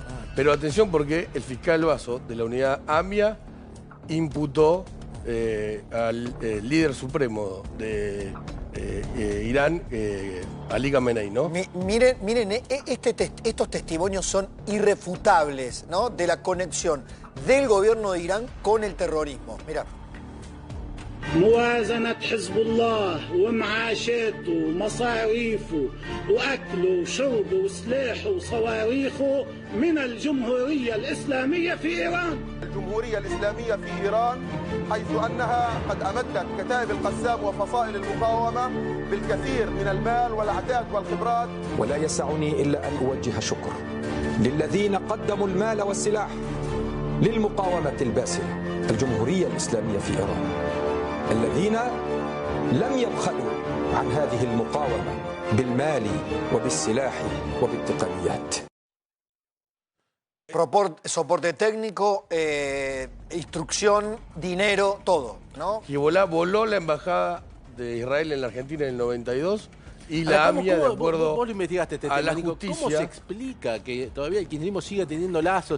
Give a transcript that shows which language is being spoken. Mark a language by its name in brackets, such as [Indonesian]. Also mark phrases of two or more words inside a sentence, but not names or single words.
[Spanish] Pero atención porque el fiscal Basso de la unidad AMIA imputó al líder supremo de Irán, Ali Khamenei, ¿no? Miren, estos testimonios son irrefutables, ¿no? De la conexión del gobierno de Irán con el terrorismo. Mirá. [Arabic] موازنة حزب الله ومعاشاته ومصاريفه وأكله وشربه وسلاحه وصواريخه من الجمهورية الإسلامية في إيران. الجمهورية الإسلامية في إيران حيث أنها قد أمدت كتائب القسام وفصائل المقاومة بالكثير من المال والعتاد والخبرات. ولا يسعني إلا أن أوجه شكر للذين قدموا المال والسلاح للمقاومة الباسلة الجمهورية الإسلامية في إيران الذين لم يبخلوا عن هذه المقاومة بالمال وبالسلاح وبالتقنيات. [Spanish] Soporte técnico, instrucción, dinero, todo, ¿no? Hezbollah voló la embajada de Israel en la Argentina en el 92 y la AMIA, de acuerdo vos lo investigaste este a tema, la Nico, justicia... ¿Cómo se explica que todavía el kirchnerismo siga teniendo lazos?